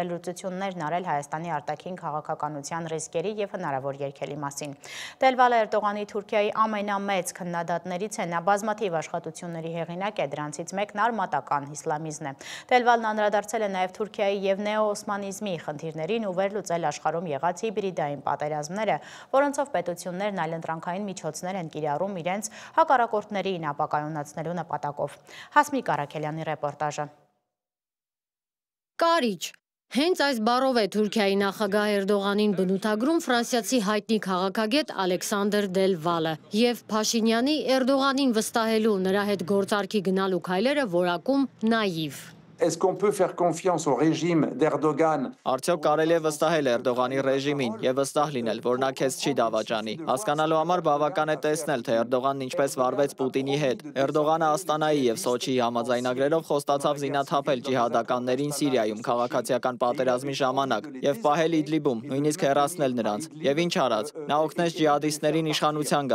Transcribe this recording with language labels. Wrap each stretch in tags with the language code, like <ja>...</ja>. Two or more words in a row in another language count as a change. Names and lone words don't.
<hy>վերլուծություններն արել Հայաստանի արտաքին քաղաքականության ռիսկերի եւ հնարավոր երգերի մասին։ Դելվալը Էրդողանի Թուրքիայի ամենամեծ քննադատներից է, նա բազմաթիվ աշխատությունների հեղինակ է, դրանցից մեկն արմատական իսլամիզմն է։ Դելվալն անդրադարձել է նաեւ Թուրքիայի եւ նեոօսմանիզմի խնդիրներին ու վերլուծել աշխարհում եղած հիբրիդային պատերազմները, որոնցով պետություններն այլընտրանքային միջոցներ են կիրառում իրենց հակառակորդներին ապակայունացնելու նպատակով։ Հասմիկ Արաքելյանի ռեպորտաժը։ Կարիճ։ Հենց այս բառով է Թուրքիայի նախագահ Էրդողանին բնութագրում ֆրանսիացի հայտնի քաղաքագետ Ալեքսանդր Դելվալը եւ Փաշինյանի Էրդողանին վստահելու նրա հետ գործարքի գնալու քայլերը որակում նաիվ։</hy> <fr>Est-ce qu'on peut faire confiance au régime d'Erdogan?</fr> <hy>Արդյոք կարելի է վստահել Էրդողանի ռեժիմին եւ վստահ լինել, որ նա քեզ չի դավաճանի։ Հասկանալու համար բավական է տեսնել, թե Էրդողանն ինչպես վարվեց Պուտինի հետ։ Էրդողանը Աստանայի եւ Սոչիի համաձայնագրերով խոստացավ զինաթափել ջիհադականներին Սիրիայում քաղաքացիական պատերազմի ժամանակ եւ պահել Իդլիբում, նույնիսկ հեռացնել նրանց։ Եվ ինչ արած։ Նա օգնեց ջիհադիստներին իշխանության</hy>